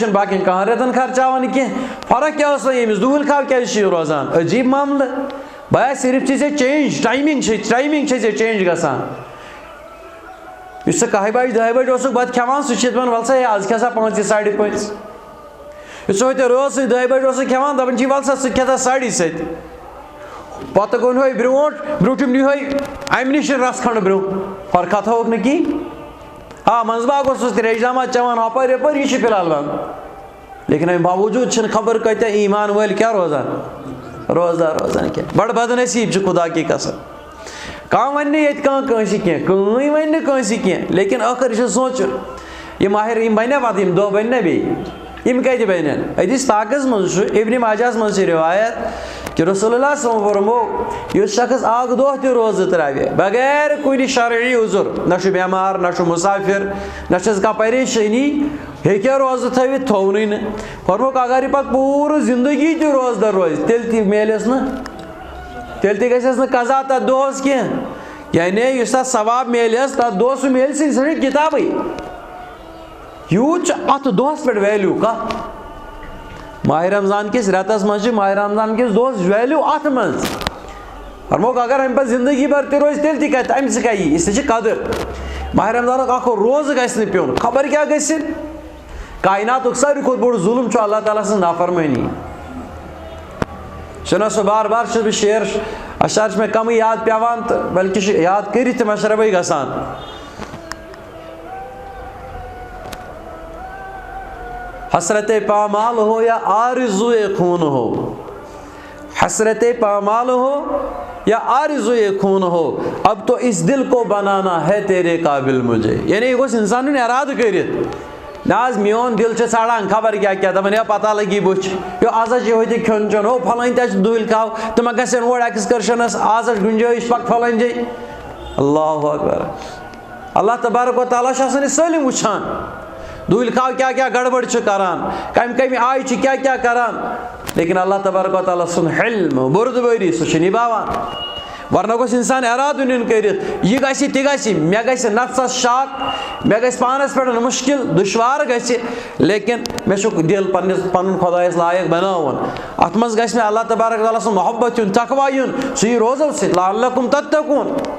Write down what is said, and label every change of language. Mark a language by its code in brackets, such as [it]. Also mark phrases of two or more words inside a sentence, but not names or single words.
[ks] چھُنہٕ باقین 2 رٮ۪تن خرچاوان کینٛہہ فرق کیاہ ٲس وۄنۍ ییٚمِس دُہِل خاو کیازِ چھُ یہِ روزان عجیٖب معاملہٕ بایا صرف چھِ ژےٚ چینج ٹایمِنگ چھِ ژےٚ چینج گژھان یُس ژٕ 1 بجہِ 2 بجہِ اوسُکھ بتہٕ کھٮ۪وان سُہ چھِ دپان ول سا ہے آز کھٮ۪سا 5 5:30 یُس ژٕ ہوٚتہِ رٲژ سٕنٛزِ 2 بجہِ اوسُکھ کھٮ۪وان دپان چھِ ول سا ژٕ کھٮ۪تھا 7:30 پتہٕ گوٚو یِہوے برونٛٹھِم یِہوے امہِ نِش رس کھنڈ برونٛہہ فرقا تھٲوٕکھ نہٕ کِہینۍ منٛزٕ باغ اوسُس تریش داماد چٮ۪وان ہۄپٲرۍ یپٲرۍ یہِ چھُ فِلحال بنٛد لیکن امہِ باوجوٗد چھِنہٕ خبر کۭتیاہ ایٖمان وٲلۍ کیاہ روزان کینٛہہ بڑٕ بدنصیٖب چھِ [ur] خدا کی قسم [ks] کانٛہہ وَنہِ نہٕ ییٚتہِ کٲنٛسہِ کینٛہہ کٕہٕنۍ وَنہِ نہٕ کٲنٛسہِ کینٛہہ لیکن ٲخٕر چھُ سونٛچُن یہِ یِم بنیا پتہٕ یِم دۄہ بنہِ نا بیٚیہِ یِم کتہِ بنن حدیث پاکس منٛز چھُ ابنِ ماجہس منٛز چھِ روایت کہ رسول اللہ [ar] صلی اللہ علیہ وسلم [ks] فرمو یُس شخص اکھ دۄہ تہِ روزٕ ترٛاوِ بغیر کُنہِ شرعی عذر نہ چھُ بٮ۪مار نہ چھُ مُسافر نہ چھس کانٛہہ پریشٲنی ہیٚکہِ روزٕ تھٲوِتھ تھوونٕے نہٕ فرموکھ اگر یہِ پتہٕ پوٗرٕ زندگی تہِ روزدر روزِ تیٚلہِ تہِ میلٮ۪س نہٕ تیٚلہِ تہِ گژھٮ۪س نہٕ قضا تتھ دۄہس کینٛہہ یعنی یُس تتھ ثواب میلٮ۪س تتھ دۄہ سُہ میلہِ سُہ ژھٕنہِ کِتابٕے یوٗت چھُ اتھ دۄہس پٮ۪ٹھ ویلیوٗ کتھ ماہ رمضان کِس رٮ۪تس منٛز چھِ ماہ رمضان کِس دۄہس ویلیوٗ اتھ منٛز فرموکھ اگر امہِ پتہٕ زندگی بھر تہِ روزِ تیٚلہِ تہِ کتہِ امہِ سۭتۍ کیاہ یی [ur] اس لیے [ks] چھِ قدٕر ماہ رمضانُک اکھ روزٕ گژھِ نہٕ پیوٚن خبر کیاہ گژھِ کائنات ساروی کھوتہٕ بوٚڑ ظُلم چھُ اللہ تعالیٰ سٕنٛز نافرمٲنی. چھُنہ سُہ بار بار چھُس بہٕ شعر اشعار چھِ مےٚ کمٕے یاد پیٚوان تہٕ بلکہِ چھِ یاد کٔرِتھ تہِ مشربٕے گژھان. [ur] حسرت پامال ہو یا آرزوئے خون ہو، حسرت پامال ہو یا آرزوئے خون ہو، اب تو اس دل کو بنانا ہے تیرے قابل مجھے. [ks] یعنی یہ گوٚژھ اِنسان نیُن ارادٕ کٔرِتھ نہ حظ میون دل چھُ ژھانڈان خبر کیٛاہ دپان ہے پتہ لگی بٕچھ یو آز حظ چھِ یِہوٚے تہِ کھیوٚن چیوٚن ہو پھلٲنۍ تہِ چھِ دوٗلۍ کھاو تہٕ ما گژھن اور ایٚکسکرشنس آز حظ گُنجٲیِش پکھ پھلٲنۍ جاے. [ar] اللہ اکبر. [ks] اللہ تبارک و تعالیٰ چھُ آسان یہِ سٲلِم وٕچھان. دوٗلۍ کھاو کیٛاہ کیٛاہ گڑبڑ چھُ کران، کمہِ آیہِ چھُ کیٛاہ کیٛاہ کران، لیکن اللہ تبارک و تعالیٰ سُنٛد علم بُردبٲری سُہ چھُ نِباوان. ورنہ گوٚژھ اِنسان ارادٕ نیُن کٔرِتھ یہِ گژھِ تہِ گژھِ مےٚ گژھِ نفسس شک، مےٚ گژھِ پانس پٮ۪ٹھ مُشکل دُشوار گژھِ، لیکن مےٚ چھُ دل پنُن خۄدایس لایق بناوُن. اتھ منٛز گژھِ مےٚ اللہ تبارک تعالیٰ سُنٛد محبت یُن، تقوا یُن، سُہ یی روزو سۭتۍ [ar] لعلکم تتقون.